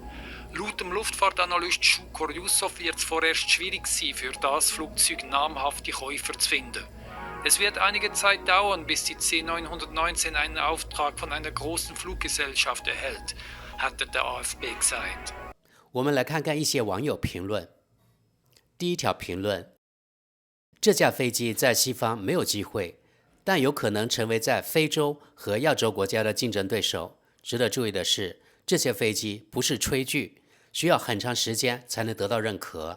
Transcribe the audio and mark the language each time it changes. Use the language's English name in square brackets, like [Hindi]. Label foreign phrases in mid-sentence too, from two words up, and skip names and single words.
[German] Laut dem Luftfahrtanalyst Shukor Yusuf wird es vorerst schwierig sein, für das Flugzeug namhafte Käufer zu finden. Es wird einige Zeit dauern, bis die C919 einen Auftrag von einer großen Fluggesellschaft erhält, hat der AFP gesagt. [Chinese] 我们来看看一些网友评论。第一条评论：这架飞机在西方没有机会，但有可能成为在非洲和亚洲国家的竞争对手。值得注意的是，这些飞机不是炊具，需要很长时间才能得到认可。